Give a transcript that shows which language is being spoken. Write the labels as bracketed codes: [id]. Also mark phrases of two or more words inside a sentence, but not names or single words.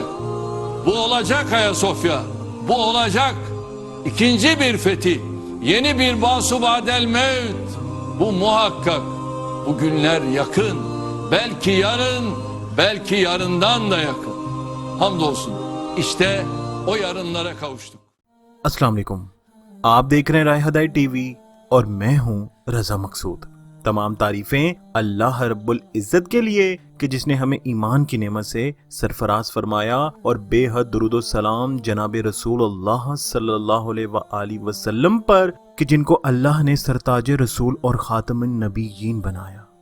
[tr] Bu olacak Ayasofya. Bu olacak. İkinci bir fethi. Yeni bir [ar] Basu Badel Mevt. [tr] Bu muhakkak. Bu günler yakın. Belki yarın, belki yarından da yakın. Hamdolsun. İşte o yarınlara kavuştuk. [ar] السلام علیکم, [ur] آپ دیکھ رہے ہیں راہِ ہدایت ٹی وی اور میں ہوں رضا مقصود. تمام تعریفیں [ar] اللہ رب العزت [ur] کے لیے کہ جس نے ہمیں ایمان کی نعمت سے سرفراز فرمایا اور بے حد درود و سلام جناب رسول اللہ [ar] صلی اللہ علیہ وسلم [ur] پر کہ جن کو اللہ نے سرتاج رسول اور [ar] خاتم النبیین [ur] بنایا.